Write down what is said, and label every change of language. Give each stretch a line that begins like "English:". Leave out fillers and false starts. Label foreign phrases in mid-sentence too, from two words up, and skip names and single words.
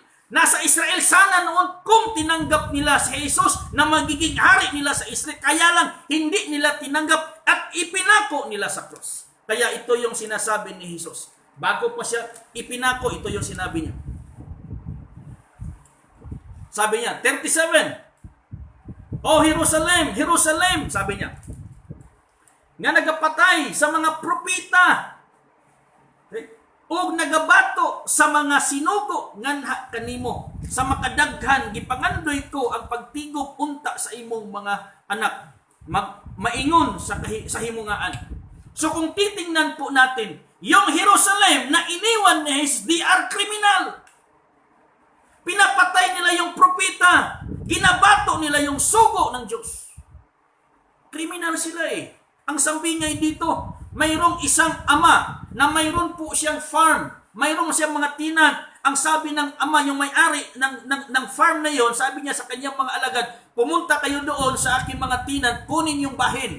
Filipino: Nasa Israel sana noon kung tinanggap nila si Jesus na magiging hari nila sa Israel. Kaya lang hindi nila tinanggap at ipinako nila sa krus. Kaya ito yung sinasabi ni Jesus. Bago pa siya ipinako, ito yung sinabi niya. Sabi niya, 37.
Cebuano: O Jerusalem, Jerusalem,
Filipino: sabi niya,
Cebuano: nga nagapatay sa mga propita o nagabato sa mga sinugo nganha kanimo sa makadaghan gipangandoy ko ang pagtigop unta sa imong mga anak maingon sa himungaan.
Filipino: So kung titingnan po natin yung Jerusalem na iniwan ni Jesus,
English: they are criminal.
Filipino: Pinapatay nila yung propita, ginabato nila yung sugo ng Diyos. Kriminal sila eh. Ang sambingay dito, mayroong isang ama na mayroon po siyang farm, mayroong siyang mga tinant. Ang sabi ng ama, yung may-ari ng farm na yon, sabi niya sa kanyang mga alagad, pumunta kayo doon sa aking mga tinant, kunin yung bahin.